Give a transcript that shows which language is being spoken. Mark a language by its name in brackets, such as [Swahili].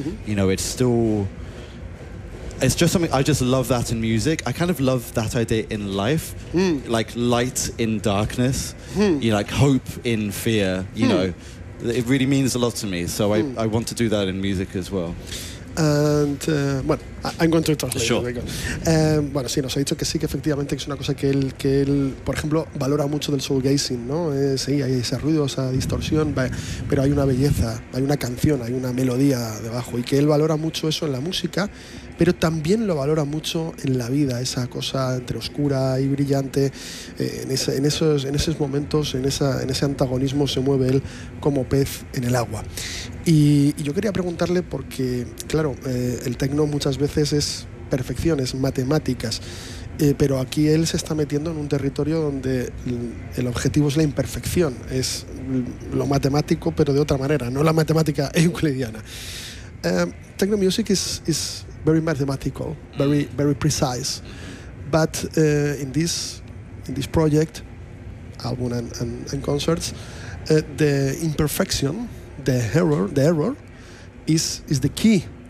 [English] You know, it's still, it's just something, I just love that in music. I kind of love that idea in life, like light in darkness, you know, like hope in fear, you know. It really means a lot to me, so I want to do that in music as well. And bueno, I'm going to translate. Sure. [Spanish] Bueno, sí, nos ha dicho que sí, que efectivamente es una cosa que él, por ejemplo, valora mucho del soulgazing, ¿no? Sí, hay ese ruido, esa distorsión, pero hay una belleza, hay una canción, hay una melodía debajo, y que él valora mucho eso en la música, pero también lo valora mucho en la vida, esa cosa entre oscura y brillante, en esos momentos, en ese antagonismo se mueve él como pez en el agua. Y yo quería preguntarle, porque claro, el tecno muchas veces es perfecciones, matemáticas, pero aquí él se está metiendo en un territorio donde el objetivo es la imperfección, es lo matemático, pero de otra manera, no la matemática euclidiana. [English] Techno music is very mathematical, very very precise, but in this project, album and concerts, the imperfection, the error, is the key.